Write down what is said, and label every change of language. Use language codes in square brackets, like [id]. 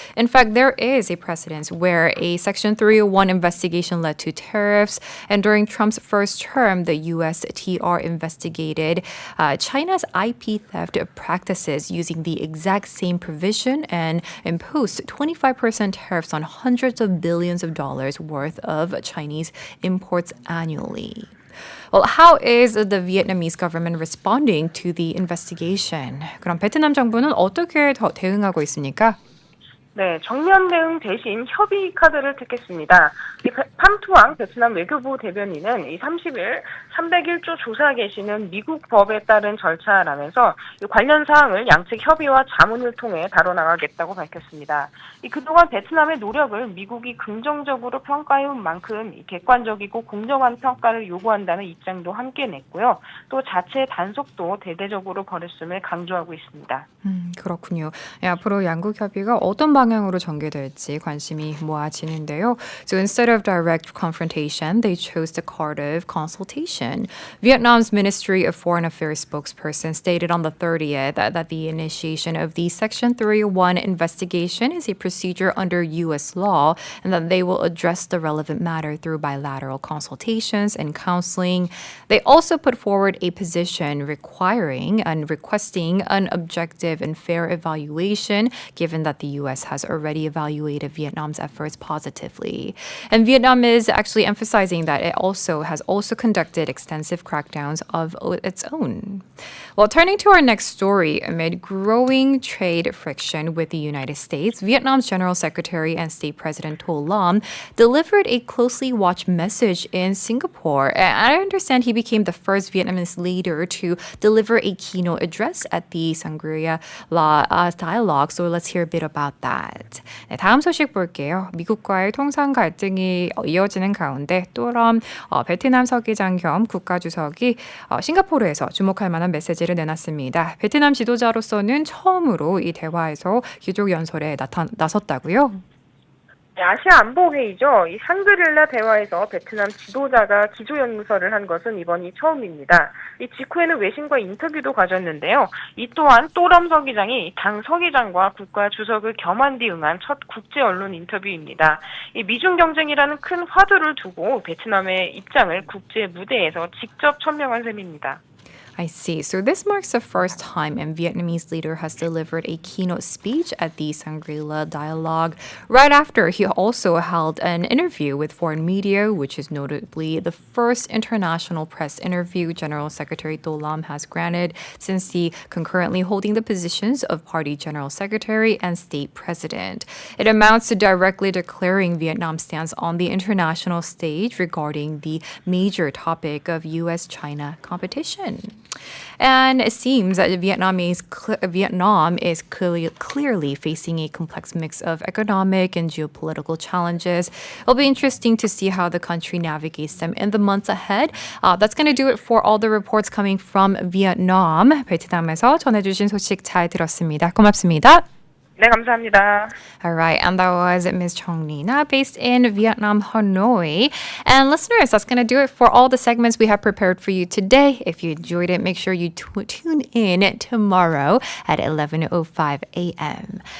[en] In fact, there is a precedent where a Section 301 investigation led to tariffs, and during Trump's first term, the USTR investigated China's IP theft practices using the exact same provision and imposed 25% tariffs on hundreds of billions of dollars worth of Chinese imports annually. Well, how is the Vietnamese government responding to the investigation? [ko] 그럼 베트남 정부는 어떻게 대응하고 있습니까? 네, 정면 대응 대신 협의 카드를 택했습니다. 팜투앙 베트남 외교부 대변인은 이 30일 301조 조사 개시는 미국 법에 따른 절차라면서 관련 사항을 양측 협의와 자문을 통해 다뤄나가겠다고 밝혔습니다. 그동안 베트남의 노력을 미국이 긍정적으로 평가해온 만큼 객관적이고 공정한 평가를 요구한다는 입장도 함께 냈고요. 또 자체 단속도 대대적으로 벌였음을 강조하고 있습니다. 그렇군요. 앞으로 양국 협의가 어떤 방향으로 전개될지 관심이 모아지는데요. [en] So instead of direct confrontation, they chose the card of consultation. Vietnam's Ministry of Foreign Affairs spokesperson stated on the 30th that the initiation of the Section 301 investigation is a procedure under U.S. law and that they will address the relevant matter through bilateral consultations and counseling. They also put forward a position requiring and requesting an objective and fair evaluation, given that the U.S. has already evaluated Vietnam's efforts positively. And Vietnam is actually emphasizing that it has also conducted extensive crackdowns of its own. Well, turning to our next story, amid growing trade friction with the United States, Vietnam's General Secretary and State President To Lam delivered a closely watched message in Singapore. And I understand he became the first Vietnamese leader to deliver a keynote address at the Shangri-La dialogue. So let's hear a bit about that. [ko] 네, 다음 소식 볼게요. 미국과의 통상 갈등이 이어지는 가운데 또람 베트남 서기장 겸 국가주석이 싱가포르에서 주목할 만한 메시지를 내놨습니다. 베트남 지도자로서는 처음으로 이 대화에서 기조연설에 나섰다고요? 아시아 안보회의죠. 이 샹그릴라 대화에서 베트남 지도자가 기조연설을 한 것은 이번이 처음입니다. 이 직후에는 외신과 인터뷰도 가졌는데요. 이 또한 또람 서기장이 당 서기장과 국가 주석을 겸한 뒤 응한 첫 국제 언론 인터뷰입니다. 이 미중 경쟁이라는 큰 화두를 두고 베트남의 입장을 국제 무대에서 직접 천명한 셈입니다. [en] I see. So this marks the first time a Vietnamese leader has delivered a keynote speech at the Shangri-La dialogue. Right after, he also held an interview with foreign media, which is notably the first international press interview General Secretary To Lam has granted since he concurrently holding the positions of Party General Secretary and State President. It amounts to directly declaring Vietnam's stance on the international stage regarding the major topic of U.S.-China competition. And it seems that Vietnam is clearly facing a complex mix of economic and geopolitical challenges. It'll be interesting to see how the country navigates them in the months ahead. That's going to do it for all the reports coming from Vietnam. [ko] 베트남에서 전해주신 소식 잘 들었습니다. 고맙습니다. 네, 감사합니다. [en] All right, and that was Ms. Chong Nina, based in Vietnam, Hanoi. And listeners, that's going to do it for all the segments we have prepared for you today. If you enjoyed it, make sure you tune in tomorrow at 11:05 a.m.